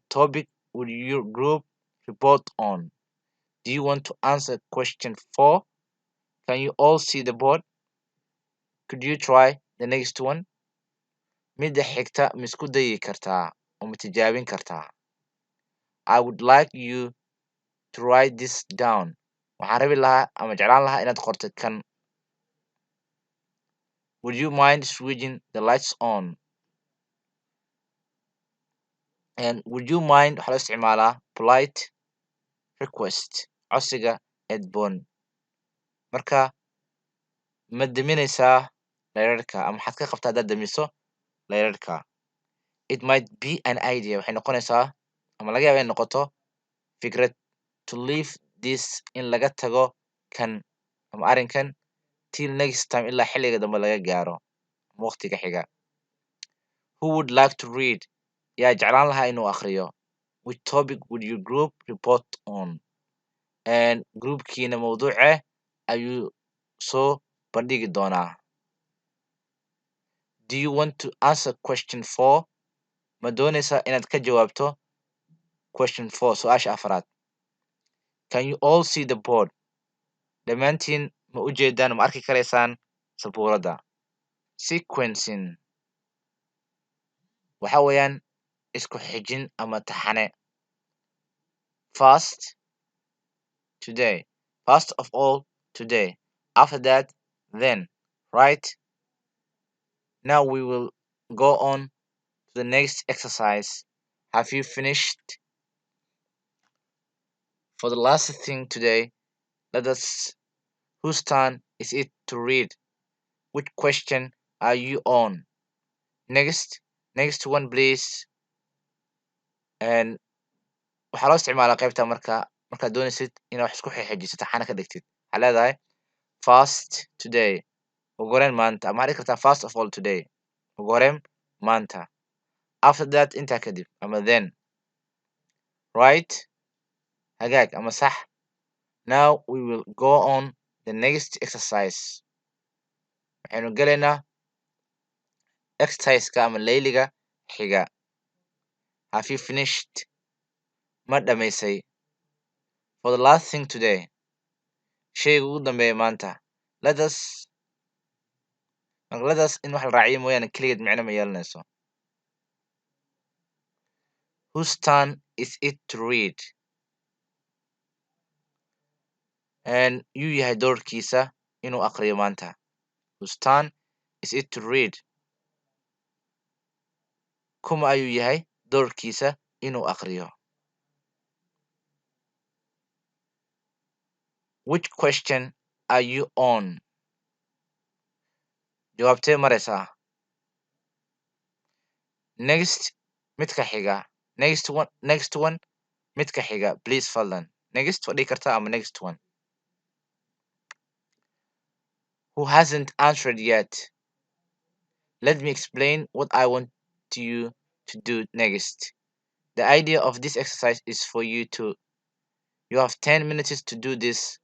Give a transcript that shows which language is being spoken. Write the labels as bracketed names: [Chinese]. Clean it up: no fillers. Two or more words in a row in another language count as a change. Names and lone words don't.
[English] topic would your group report on do you want to answer question 4 can you all see the board could you try the next one [Somali] midda xigta ma isku dayi kartaa oo ma tijaabin kartaa [English] I would like you to write this down [Somali] waxaan rabi lahaa ama jeclaan lahaa inaad qortid kan [English] would you mind switching the lights on and would you mind [Somali] waxaa loo isticmaalaa [English] polite request [Somali] codsiga edboon marka ma deminaysaa leerarka ama waxaad ka qabtaa haddaad demiso leerarka [English] it might be an idea [Somali] waxay noqonaysaa ama laga yaaba inay noqoto fikrad [English] to leave this in [Somali] laga tago kan ama arrinkan [English] till next time [Somali] ilaa xilliga dambe laga gaaro ama waqtiga xiga [English] who would like to read [Somali] yaa jeclaan lahaa inuu akhriyo [English] which topic would your group report on [Somali] and groupkiina mawduuce ayuu soo bandhigi doonaa [English] do you want to answer question 4 [Somali] ma doonaysaa inaad ka jawaabto question 4 su-aasha afraad [English] can you all see the board [Somali] dhammaantiin ma u jeedaan ma arki karaysaan sabuuradda sequencing waxa weeyaan isku xijin ama taxane [English] first today first of all today after that then right Now we will go on to the next exercise. Have you finished? For the last thing today, let us whose turn is it to read? Which question are you on? Next one please. [Somali] And waxaa loo isticmaalaa qaybta markaad doonaysid inaad wax isku xeexejisid taxana ka dhigtid. Waxaa leedahay [English] fast today. [Somali] Ugu horreyn maanta. Ama waxaad dhigi kartaa [English] first of all today. [Somali] Ugu horreyn maanta. [English] After that [Somali] intaa kadib ama [English] then. Right? [Somali] Hagaag ama sax. [English] Now we will go on the next exercise. [Somali] Waxaynu gelaynaa exerciseka ama layliga xiga. [English] Have you finished? [Somali] Ma dhamaysay? [English] For the last thing today. [Somali] Shayga ugu dambeeya maanta. [English] Let us [Somali] in wax la raaciyo mooyaane keligeed micno ma yeelanayso. [English] Whose turn is it to read? [Somali] And yuu yahay doorkiisa inuu aqriyo maanta. [English] Whose turn is it to read? [Somali] Kuma ayuu yahay doorkiisa inuu aqriyo. [English] Which question are you on? [Somali] Jawaabtee maraysaa? Next midka xiga. [English] Next one [Somali] midka xiga. Please fadlan. [English] Next [Somali] waa dhigi kartaa ama [English] next one. Who hasn't answered yet? Let me explain what I want you to do next. The idea of this exercise is for you to. You have 10 minutes to do this.